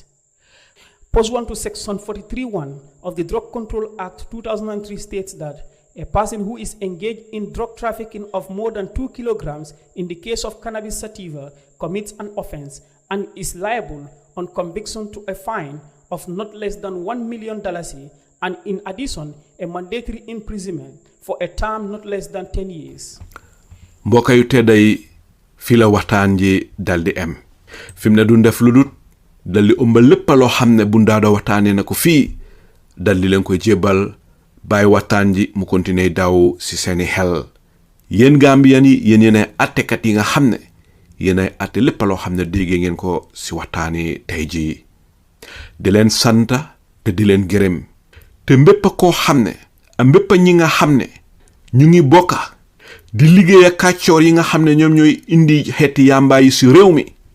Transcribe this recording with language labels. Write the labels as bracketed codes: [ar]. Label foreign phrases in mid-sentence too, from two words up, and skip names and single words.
[en] Pursuant to Section 43(1) of the Drug Control Act 2003 states that a person who is engaged in drug trafficking of more than 2 kilograms in the case of cannabis sativa commits an offense and is liable on conviction to a fine of not less than $1 million and in addition a mandatory imprisonment for a term not less than 10 years. [wo] Mbokk yu tedday fi la waxtaan ji daldi em fim ne duñ def ludut daldi ëmbal lépp loo xam ne Bun Dawda waxtaane na ko fii daldi leen koy jébal bay waxtaan ji mu continuer daw ci seeni xel yeen Gambian yi yeen yene attekat yi nga xam ne yene atte lépp loo xam ne dégg ngeen ko ci waxtaani tey ji di leen santa te di leen gërëm te mbépp koo xam ne mbépp ñi nga xam ne ñu ngi bokka di liggéey ak kàccoor yi nga xam ne ñoom ñooy indi xeeti yamba yi ci réew mi